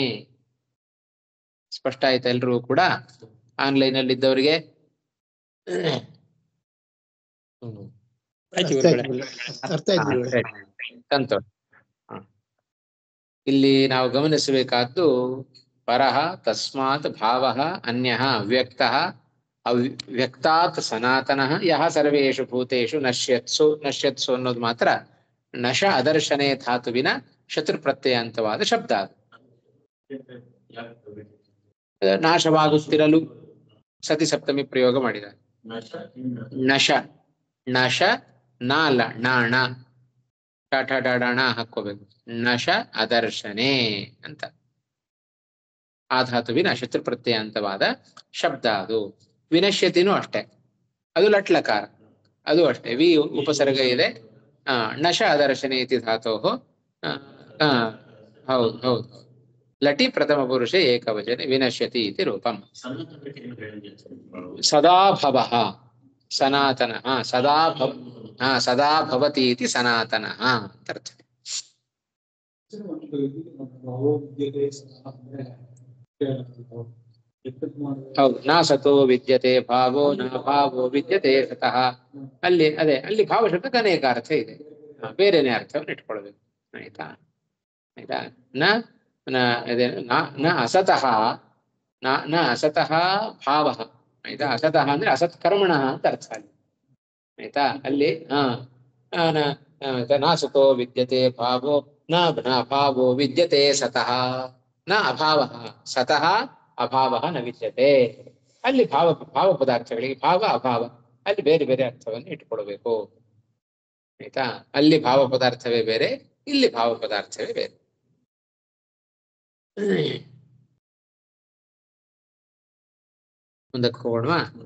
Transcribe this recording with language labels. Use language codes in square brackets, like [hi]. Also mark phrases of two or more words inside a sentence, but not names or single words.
[kn] ಸ್ಪಷ್ಟ ಆಯ್ತಾ ಎಲ್ರಿಗೂ ಕೂಡ? ಆನ್ಲೈನ್ ಅಲ್ಲಿ ಇದ್ದವರಿಗೆ ಸಂತೋಷ. ಇಲ್ಲಿ ನಾವು ಗಮನಿಸಬೇಕಾದ್ದು [sa] ಪರಃ ತಸ್ಮಾತ್ ಭಾವಃ ಅನ್ಯಃ ಅವ್ಯಕ್ತಃ ಅವ್ಯಕ್ತಾತ್ ಸನಾತನಃ ಯಹ ಸರ್ವೇಷು ಭೂತೇಷು ನಶ್ಯತ್ಸು. [kn] ನಶ್ಯತ್ಸು ಅನ್ನೋದು ಮಾತ್ರ [sa] ನಶ ಅದರ್ಶನೇ [kn] ಧಾತುವಿನ ಶತ್ರುಪ್ರತ್ಯಯಾಂತವಾದ ಶಬ್ದ. ನಾಶವಾಗುತ್ತಿರಲು ಸತಿ ಸಪ್ತಮಿ ಪ್ರಯೋಗ ಮಾಡಿದ. ನಶ ನಶ ನಾಲ ನಾಣ ಟಾಟಾಡಾಣ ಹಾಕೋಬೇಕು. [sa] ನಶ ಅದರ್ಶನೇ [kn] ಅಂತ ಆ ಧಾತುವಿನ ಶತ್ರುಪ್ರತ್ಯಯಾಂತವಾದ ಶಬ್ದ ಅದು. ವಿನಶ್ಯತಿನೂ ಅಷ್ಟೇ, ಅದು ಲಟ್ಲಕಾರ, ಅದು ಅಷ್ಟೇ ವಿ ಉಪಸರ್ಗ ಇದೆ. [sa] ನಶ ಅದರ್ಶನೇ ಇತಿ ಧಾತೋಹೋ. [kn] ಹೌದು ಹೌದು, [sa] ಲಟಿ ಪ್ರಥಮ ಪುರುಷ ಏಕವಚನೆ ವಿನಶ್ಯತಿ ಇತಿ ರೂಪಂ. ಸದಾ ಭವಃ ಸನಾತನಃ, ಸದಾ ಭವತಿ ಇತಿ ಸನಾತನಃ [kn] ಅಂತ ಅರ್ಥ. [sa] ಹೌದು, ನಾ ಸತೋ ವಿದ್ಯತೆ ಭಾವೋ ನ ಭಾವೋ ವಿದ್ಯತೆ ಸತಃ. [kn] ಅಲ್ಲಿ ಅದೇ, ಅಲ್ಲಿ ಭಾವ ಶಬ್ದಕ್ಕೆ ಅನೇಕ ಅರ್ಥ ಇದೆ, ಬೇರೆನೇ ಅರ್ಥವನ್ನು ಇಟ್ಕೊಳ್ಬೇಕು. ಆಯ್ತಾ? ಆಯ್ತಾ? [sa] ನ ಅಸತಃ, ನ ಅಸತಃ ಭಾವ. ಆಯ್ತಾ? [kn] ಅಸತಃ ಅಂದ್ರೆ ಅಸತ್ಕರ್ಮಣ ಅಂತ ಅರ್ಥ ಅಲ್ಲಿ. ಆಯ್ತಾ? ಅಲ್ಲಿ [sa] ನಾಸತೋ ವಿದ್ಯತೆ ಭಾವೋ ನ ಭಾವೋ ವಿದ್ಯತೆ ಸತಃ. ನ ಅಭಾವ ಸತಃ ಅಭಾವ ನ ವಿದ್ಯತೆ. [kn] ಅಲ್ಲಿ ಭಾವ ಪದಾರ್ಥಗಳಿಗೆ ಭಾವ ಅಭಾವ, ಅಲ್ಲಿ ಬೇರೆ ಬೇರೆ ಅರ್ಥವನ್ನು ಇಟ್ಕೊಳ್ಬೇಕು. ಆಯ್ತಾ? ಅಲ್ಲಿ ಭಾವ ಪದಾರ್ಥವೇ ಬೇರೆ, ಇಲ್ಲಿ ಭಾವ ಪದಾರ್ಥವೇ ಬೇರೆ. ಮುಂದಕ್ಕೆ ಹೋಗೋಣವಾ?